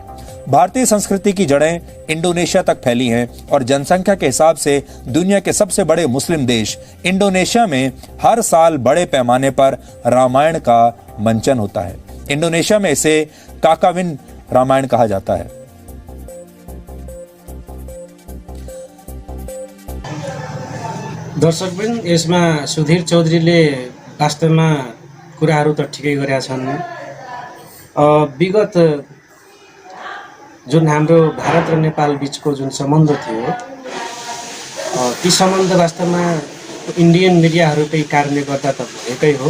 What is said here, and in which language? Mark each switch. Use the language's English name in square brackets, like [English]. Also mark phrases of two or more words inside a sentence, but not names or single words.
[Hindi] भारतीय संस्कृति की जड़ें इंडोनेशिया तक फैली हैं और जनसंख्या के हिसाब से दुनिया के सबसे बड़े मुस्लिम देश इंडोनेशिया में हर साल बड़े पैमाने पर रामायण का मंचन होता है। इंडोनेशिया में इसे काकाविन रामायण कहा जाता है। [Nepali] दर्शकवृन्द, यसमा सुधीर चौधरीले वास्तवमा कुराहरू त ठिकै गरेका छन्। विगत जुन हाम्रो भारत र नेपाल बिचको जुन सम्बन्ध थियो, ती सम्बन्ध वास्तवमा [English] Indian media [Nepali] कारणले गर्दा त भएकै हो।